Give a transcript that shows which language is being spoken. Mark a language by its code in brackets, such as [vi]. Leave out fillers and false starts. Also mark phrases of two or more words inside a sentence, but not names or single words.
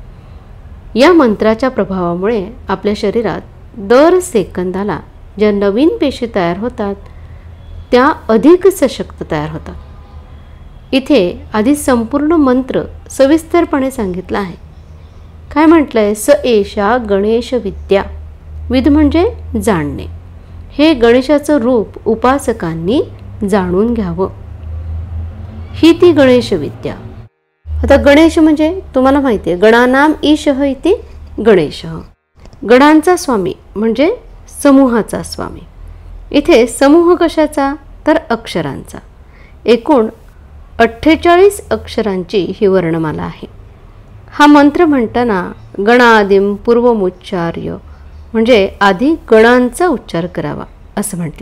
[mr] या मंत्राच्या प्रभावामुळे आपल्या शरीरात दर सेकंदाला ज्या नवीन पेशी तयार होतात त्या अधिक सशक्त तयार होतात. इथे आधी संपूर्ण मंत्र सविस्तरपणे सांगितला आहे. काय म्हटलंय? [sa] स एषा गणेश विद्या. [mr] विद म्हणजे जाणणे. हे गणेशाचं रूप उपासकांनी जाणून घ्यावं. ही ती गणेश विद्या. आता गणेश म्हणजे तुम्हाला माहिती आहे [sa] गणानाम ईशः इति गणेशः. [mr] गणांचा स्वामी म्हणजे समूहाचा स्वामी. इथे समूह कशाचा तर अक्षरांचा. एकूण 48 अक्षरांची ही वर्णमाला आहे. हा मंत्र म्हणताना [sa] गणादिम पूर्वमुच्चार्य [mr] म्हणजे आधी गणांचा उच्चार करावा असं म्हटलंय.